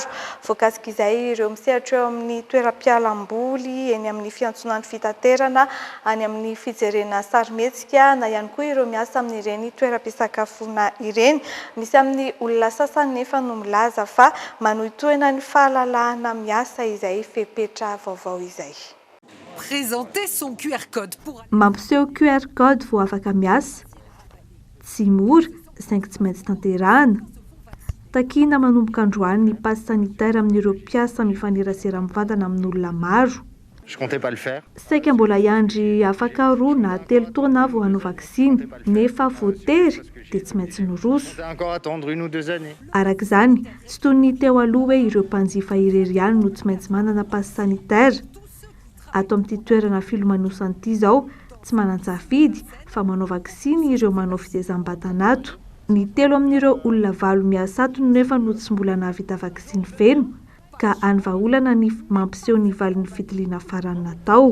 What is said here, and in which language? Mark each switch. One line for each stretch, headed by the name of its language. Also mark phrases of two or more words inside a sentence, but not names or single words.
Malagasy: Voakasika izay ireo misehatra eo amin'ny toeram-pialamboly, eny amin'ny fiantsonan'ny fitaterana, any amin'ny fijerena sarimihetsika na ihany koa ireo miasa amin'ireny toeram-pisakafoana ireny. Misy amin'ny olona sasany nefa no milaza fa manohitohina ny fahalalahana miasa izay fepetra vaovao izay.
French: Présenter son QR code pour...
Malagasy: Mampiseho QR code vao afaka miasa. Tsy mora, saingy tsy maintsy tanterahana. Takiana manomboka androany ny
French: passe sanitaire
Malagasy: amin'ireo mpiasa mifanerasera mivantana amin'olona maro.
French: Je comptais pas le faire.
Malagasy: Saika mbola iandry afaka 2 na 3 taona vao hanao vakisiny, nefa voatery dia tsy maintsy noroso.
French: Encore attendre 1 ou 2 années.
Malagasy: Arak'izany, tsy toy ny teo aloha hoe ireo mpanjifa irery ihany no tsy maintsy manana
French: passe sanitaire.
Malagasy: Ato amin'ity toerana filomanosana ity izao, tsy manan-tsafidy fa manao vakisiny ireo manao fitezam-batanato. Ny 3 amin'ireo olona 8 miasa ato nefa no tsy mbola nahavita vakisiny feno, ka any vahaolana ny mampiseho ny valin'ny fitiliana farany natao.